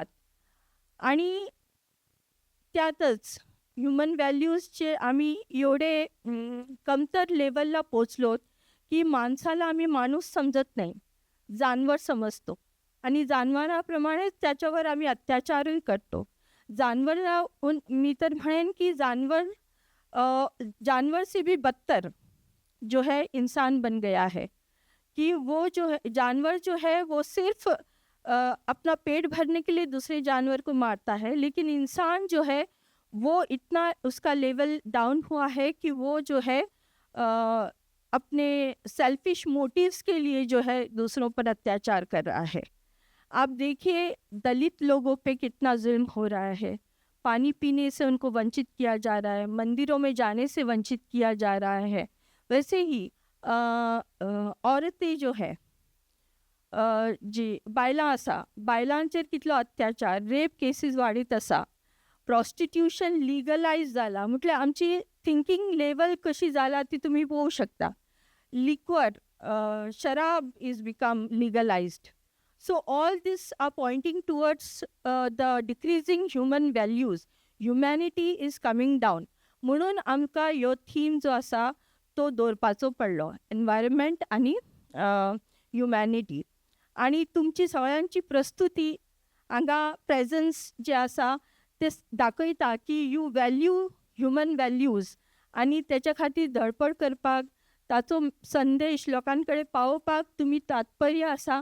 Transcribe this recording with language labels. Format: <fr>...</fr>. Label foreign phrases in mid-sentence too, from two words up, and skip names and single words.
<mr>आणि त्यातच</mr> <en>human values</en> <mr>आम्ही एवढे कमतर लेवलला पोचलोत की माणसाला आम्ही माणूस समजत नाही, जानवर समजतो. आणि जानवराप्रमाणेच त्याच्यावर आम्ही अत्याचारही करतो. मी तर म्हणेन की</mr> <hi>जानवर से भी बदतर जो है इंसान बन गया है. कि वो जो है जानवर जो है वो सिर्फ अपना पेट भरने के लिए दूसरे जानवर को मारता है, लेकिन इंसान जो है वो इतना उसका</hi> <en>level down</en> <hi>हुआ है कि वो जो है अपने</hi> <en>selfish motives</en> <hi>के लिए जो है दूसरों पर अत्याचार कर रहा है. आप देखिए दलित लोगों पे कितना जुल्म हो रहा है. पानी पीने से उनको वंचित किया जा रहा है, मंदिरों में जाने से वंचित किया जा रहा है. वैसे ही औरतें जो है</hi> <kok>बायलांचेर कितलो अत्याचार,</kok> <en>rape cases</en> <kok>वाडीत आसा.</kok> <en>prostitution legalise</en> <kok>जाला म्हटल्यार आमची</kok> <en>thinking level</en> <kok>कशी जाला ती तुम्ही पळोवंक शकता.</kok> <en>लिक्वर, शराब is become legalized. So all this are pointing towards the decreasing human values. Humanity is coming down.</en> <kok>म्हणून आमकां ह्यो थीम जो आसा तो दवरपाचो पडलो, एनवायरमेंट आनी ह्युमॅनिटी. आणि तुमची सगळ्यांची प्रस्तुती हांगा प्रेझन्स जे आसा ते दाखयता की</kok> <en>you value human values</en> <kok>आणि त्याच्या खातीर धडपड करपाक, ताचो संदेश लोकां कडेन पावोवपाक तुमी तात्पर्य आसा.</kok>